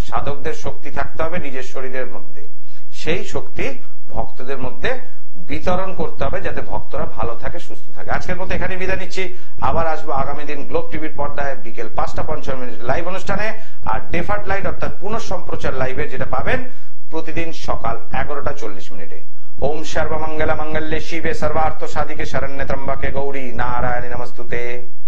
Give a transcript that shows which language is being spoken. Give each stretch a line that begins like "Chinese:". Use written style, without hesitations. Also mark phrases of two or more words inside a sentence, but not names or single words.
Bangla: সাধকদের শক্তি থাকতে হবে নিজের শরীরের মধ্যে, সেই শক্তি ভক্তদের মধ্যে বিতরণ করতে হবে যাতে ভক্তরা ভালো থাকে, সুস্থ থাকে। আজকের মতো এখানে বিদায় নিচ্ছি। আবার আসবো আগামী দিন গ্লোব টিভির পর্দায় বিকেল 5:55 লাইভ অনুষ্ঠানে, আর
English: deferred light
Bangla: অর্থাৎ পুনঃসম্প্রচার লাইভে যেটা পাবেন প্রতিদিন সকাল 11:40।
Sanskrit: ওম সর্বমঙ্গল মঙ্গলে শিবে সর্বার্থ সাধিকে শরণ্যে ত্র্যম্বকে গৌরী নারায়ণী নমস্তুতে।